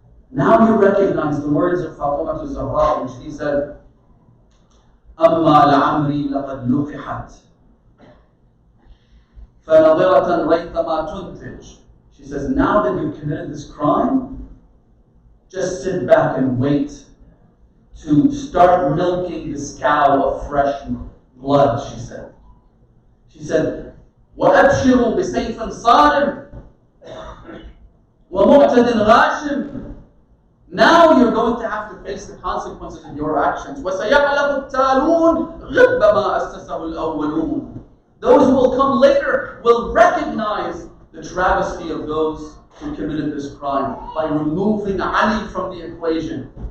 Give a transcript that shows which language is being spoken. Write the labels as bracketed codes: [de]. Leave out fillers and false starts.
[en] Now you recognize the words of Fatima al-Zahra, when she said, [ar] أَمَّا لَعَمْرِي لَقَدْ لُقِحَتْ فَنَظِرَةً رَيْثَمَا تُنْتِجْ. [en] She says, now that you've committed this crime, just sit back and wait to start milking this cow of fresh blood, she said. She said, [ar] وَأَبْشِرُوا بِسَيْفٍ صَارِمٍ وَمُعْتَدٍ غَاشِمٍ. [en] Now you're going to have to face the consequences of your actions. [ar] وَسَيَعْلَمُ التَّالُونَ غِبَّ مَا أَسَّسَهُ الْأَوَّلُونَ. [en] Those who will come later will recognize the travesty of those who committed this crime by removing Ali from the equation.